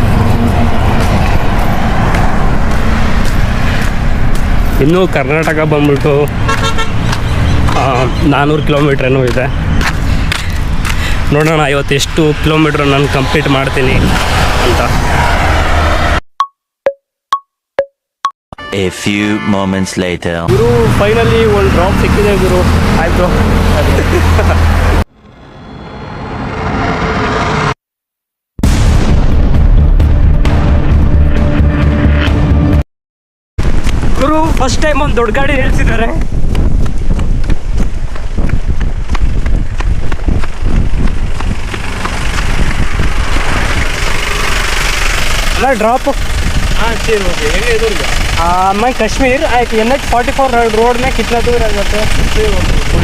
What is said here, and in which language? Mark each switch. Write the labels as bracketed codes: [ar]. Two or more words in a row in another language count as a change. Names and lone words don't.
[kn] ಇನ್ನೂ ಕರ್ನಾಟಕ ಬಂದ್ಬಿಟ್ಟು 400 ಕಿಲೋಮೀಟ್ರ್ ಏನೋ ಇದೆ. ನೋಡೋಣ ಇವತ್ತು ಎಷ್ಟು ಕಿಲೋಮೀಟ್ರ್ ನಾನು ಕಂಪ್ಲೀಟ್ ಮಾಡ್ತೀನಿ ಅಂತ. [en] A few moments later. [kn] ಗುರು, ಫೈನಲಿ ಒಂದು ಡ್ರಾಪ್ ಸಿಕ್ಕಿದೆ ಗುರು. ಆಯಿತು. ಗುರು, [en] first time [kn] ಒಂದು ದೊಡ್ಡ ಗಾಡಿ ನಿಲ್ಸಿದ್ದಾರೆ. [hi] ड्रॉप हाँ ठीक हो गया। ये इधर क्या? मैं कश्मीर NH 44 रोड में कितना दूर है जाते हैं?